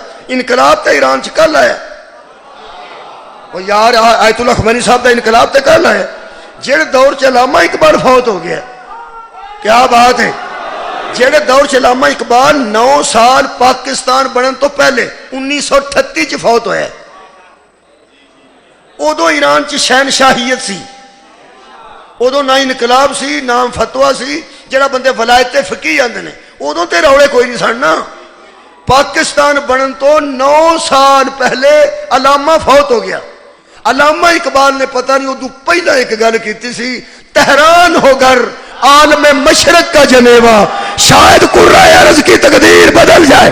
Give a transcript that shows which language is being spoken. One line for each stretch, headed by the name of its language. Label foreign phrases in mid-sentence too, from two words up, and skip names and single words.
Punjabi: انقلاب تے ایران چ کل آیا. وہ یار آیت اللہ خمینی صاحب دا انقلاب تے کل آیا. جڑے دور چ علامہ اقبال فوت ہو گیا،
Urdu: کیا بات ہے.
Punjabi: جڑے دور چ علامہ اقبال 9 سال پاکستان بنن تو پہلے 1938 چ فوت ہویا. ادو ایران چ شہنشاہیت سی، ادو نہ انقلاب سی نہ فتوا سی جڑا بندے ولایت فقیہ آندے نے. ادو تے روڑے کوئی نہیں سننا. پاکستان بنن تو 9 سال پہلے علامہ فوت ہو گیا. علامہ اقبال نے پتہ نہیں ادو پہلا ایک گل کیتی سی،
Urdu: تہران ہو گر عالم مشرق کا جنیوا، شاید قرہ ارض کی تقدیر بدل جائے.